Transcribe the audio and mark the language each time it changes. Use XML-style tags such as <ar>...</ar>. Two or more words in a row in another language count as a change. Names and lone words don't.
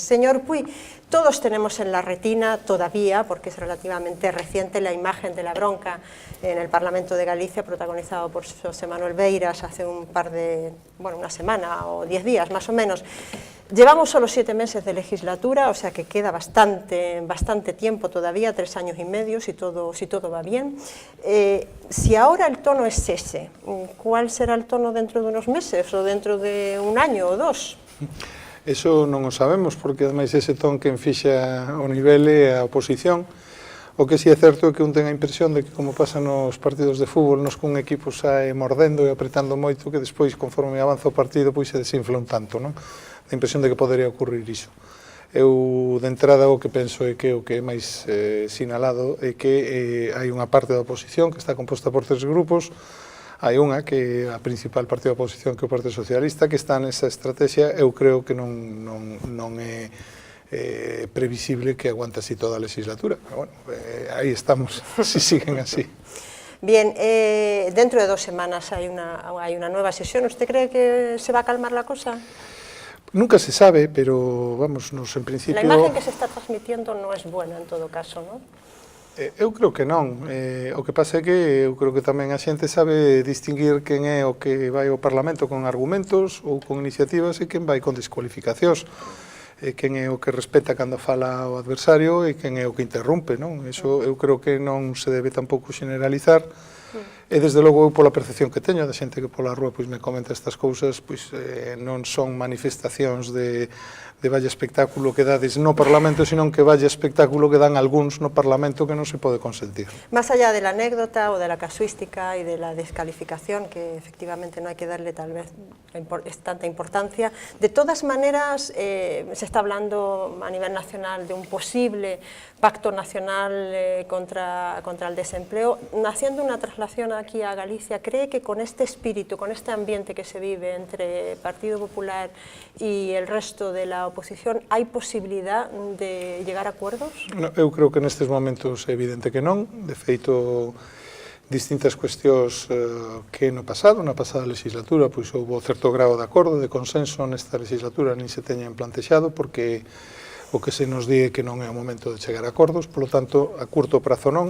<es>Señor Puy, todos tenemos en la retina todavía, porque es relativamente reciente, la imagen de la bronca en el Parlamento de Galicia, protagonizado por José Manuel Beiras hace una semana o 10 días más o menos. Llevamos solo 7 meses de legislatura, o sea que queda bastante tiempo todavía, 3 años y medio, si todo va bien. Si ahora el tono es ese, ¿cuál será el tono dentro de unos meses o dentro de un año o 2?</es> <gl>Eso non o sabemos, porque ademais ese ton que enfixa o nivel é a oposición. O que si é certo é que un ten a impresión de que, como pasa nos partidos de fútbol, nos cun equipo sae mordendo e apretando moito, que despois, conforme avanza o partido, pois se desinfla un tanto, non? A impresión de que podería ocurrir iso. Eu, de entrada, o que penso é que o que é máis sinalado é que hai unha parte da oposición que está composta por 3 grupos. Hai unha que é a principal partido da oposición, que é o Partido Socialista, que está nesa estrategia. Eu creo que non é previsible que aguante así toda a legislatura. Pero bueno, aí estamos,</gl> <es>si siguen así. Bien, dentro de 2 semanas hay una nueva sesión. ¿Usted cree que se va a calmar la cosa? Nunca se sabe, pero vamos, en principio... La imagen que se está transmitiendo no es buena en todo caso, ¿no?</es> <gl>Eu creo que non. O que pasa é que eu creo que tamén a xente sabe distinguir quen é o que vai ao Parlamento con argumentos ou con iniciativas e quen vai con descualificacións. Quen é o que respeta cando fala o adversario e quen é o que interrompe, non? Eso eu creo que non se debe tampouco generalizar. E desde logo eu, pola percepción que teño da xente que pola rúa pois me comenta estas cousas, pois non son manifestacións de vaya espectáculo que dades no Parlamento, sino que vaya espectáculo que dan algúns no Parlamento que non se pode consentir.</gl> <es>Más allá de la anécdota o de la casuística y de la descalificación, que efectivamente no hay que darle tal vez tanta importancia, de todas maneras se está hablando a nivel nacional de un posible pacto nacional contra el desempleo. Haciendo una traslación aquí a Galicia, ¿cree que con este espíritu, con este ambiente que se vive entre Partido Popular y el resto de la oposición, hai posibilidad de llegar a acuerdos? No,</es> <gl>eu creo que nestes momentos é evidente que non. De feito, distintas cuestións que na pasada legislatura, pois houve certo grau de acordo, de consenso nesta legislatura, nin se teñen plantexado, porque o que se nos di é que non é o momento de chegar a acordos, polo tanto, a curto prazo non.</gl>